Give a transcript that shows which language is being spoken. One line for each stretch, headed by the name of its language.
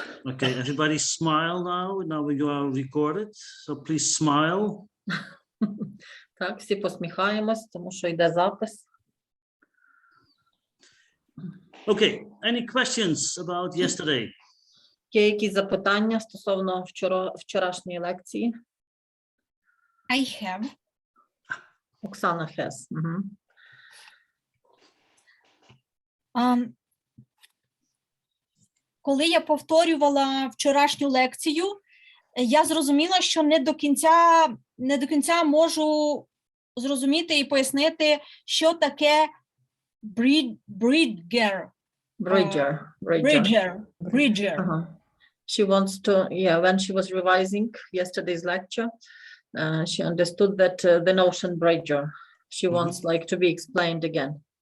English: Okay, everybody smile now. Now you are recorded, so please smile.
Ukrainian: Так, всі посміхаємось, тому що йде запис.
English: Okay, any questions about yesterday?
Ukrainian: Є якісь запитання стосовно вчорашньої лекції?
English: I have. Оксана has. Угу.
Ukrainian: Коли я повторювала вчорашню лекцію, я зрозуміла, що не до кінця можу зрозуміти і пояснити, що таке bridger.
English: Bridger. Bridger. She wants to, when she was revising yesterday's lecture, she understood that the notion bridger, she wants like to be explained again.